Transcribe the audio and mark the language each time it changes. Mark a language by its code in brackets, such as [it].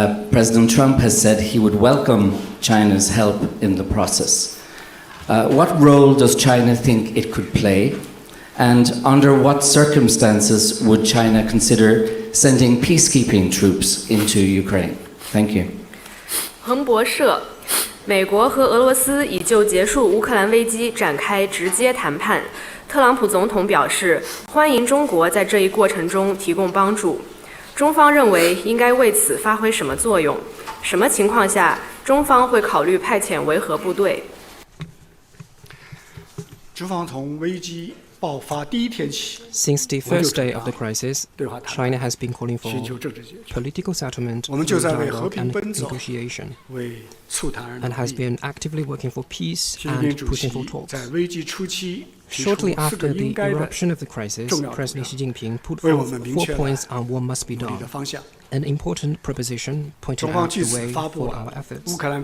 [en] President Trump has said he would welcome China's help in the process. What role does China think it could play? And under what circumstances would China consider sending peacekeeping troops into Ukraine? Thank you. [zh] 彭博社，美国和俄罗斯已就结束乌克兰危机展开直接谈判。特朗普总统表示，欢迎中国在这一过程中提供帮助。中方认为应该为此发挥什么作用？什么情况下中方会考虑派遣维和部队？中方从危机爆发第一天起 [en] Since the first day of the crisis, China has been calling for political settlement through dialogue and negotiation, and has been actively working for peace and pushing for talks. Shortly after the eruption of the crisis, President Xi Jinping put forth 4 points on what must be done, an important proposition pointed out the way for our efforts.